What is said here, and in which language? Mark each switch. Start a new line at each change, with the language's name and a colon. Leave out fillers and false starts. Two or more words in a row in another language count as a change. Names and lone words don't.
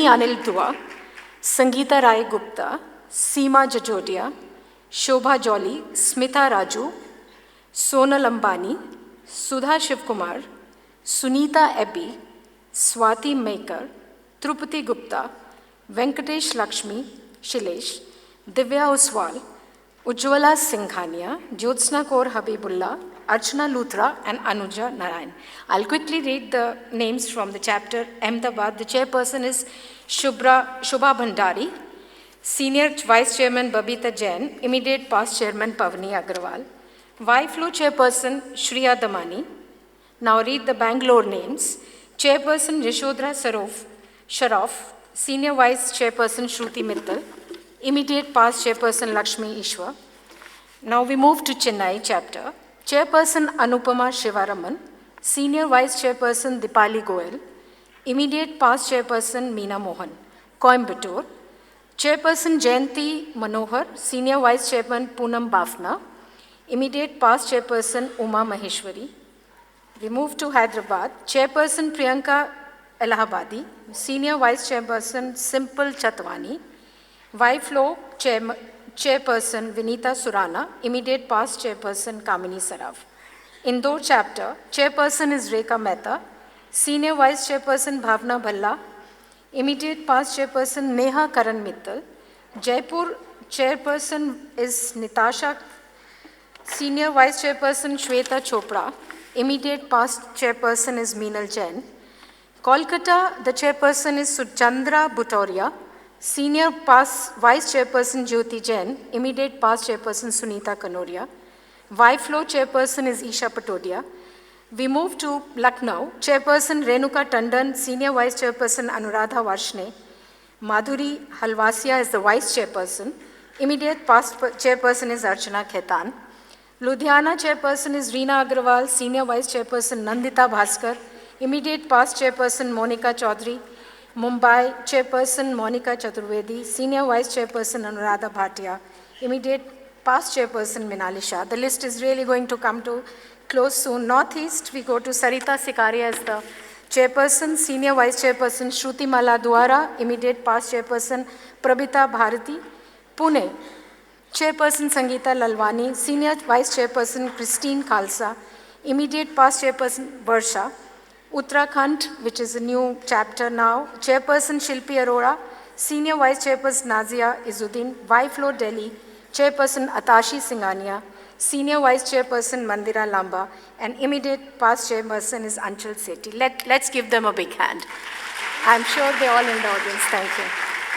English: Anil Dua, Sangeeta Rai Gupta, Seema Jajodia, Shobha Jolly, Smita Raju, Sonal Ambani, Sudha Shivkumar, Sunita Ebbi, Swati Maker, Trupati Gupta, Venkatesh Lakshmi, Shilesh, Divya Oswal, Ujjwala Singhania, Jyotsna Kaur Habibullah, Archana Luthra, and Anuja Narayan. I'll quickly read the names from the chapter Ahmedabad. The chairperson is Shubha Bhandari, Senior Vice Chairman Babita Jain, Immediate Past Chairman Pavani Agrawal, YFLO Chairperson Shriya Damani. Now read the Bangalore names. Chairperson Yashodhara Sharoff, Senior Vice Chairperson Shruti Mittal, Immediate Past Chairperson Lakshmi Ishwa. Now we move to Chennai chapter. Chairperson Anupama Shivaraman, Senior Vice Chairperson Dipali Goel, Immediate Past Chairperson Meena Mohan. Coimbatore, Chairperson Jayanti Manohar, Senior Vice Chairman Poonam Bafna, Immediate Past Chairperson Uma Maheshwari. We move to Hyderabad. Chairperson Priyanka Allahabadi, Senior Vice Chairperson Simple Chatwani, YFLO Chairperson Vinita Surana, Immediate Past Chairperson Kamini Saraf. Indore chapter, chairperson is Rekha Mehta, senior vice chairperson Bhavna Bhalla, immediate past chairperson Neha Karan Mittal, Jaipur chairperson is Nitasha, senior vice chairperson Shweta Chopra, immediate past chairperson is Meenal Jain, Kolkata, the chairperson is Suchandra Bhutoria, senior past vice chairperson Jyoti Jain, immediate past chairperson Sunita Kanoria, FICCI chairperson is Isha Patodia. We move to Lucknow, chairperson Renuka Tandon, senior vice chairperson Anuradha Varshne, Madhuri Halwasia is the vice chairperson, immediate past chairperson is Archana Khetan, Ludhiana chairperson is Reena Agrawal, senior vice chairperson Nandita Bhaskar, immediate past chairperson Monica Chaudhary, Mumbai chairperson Monica Chaturvedi, senior vice chairperson Anuradha Bhatia, immediate past chairperson Minali Shah. The list is really going to come to close soon. Northeast, we go to Sarita Sikaria as the chairperson, senior vice chairperson Shruti Mala Duara, immediate past chairperson Prabita Bharati, Pune, chairperson Sangeeta Lalwani, senior vice chairperson Christine Khalsa, immediate past chairperson Varsha, Uttarakhand, which is a new chapter now, chairperson Shilpi Arora, senior vice chairperson Nazia Izzuddin, FICCI Delhi, chairperson Atashi Singhania, senior vice chairperson Mandira Lamba, and immediate past chairperson is Anchal Sethi. Let's give them a big hand. I'm sure they're all in the audience. Thank you.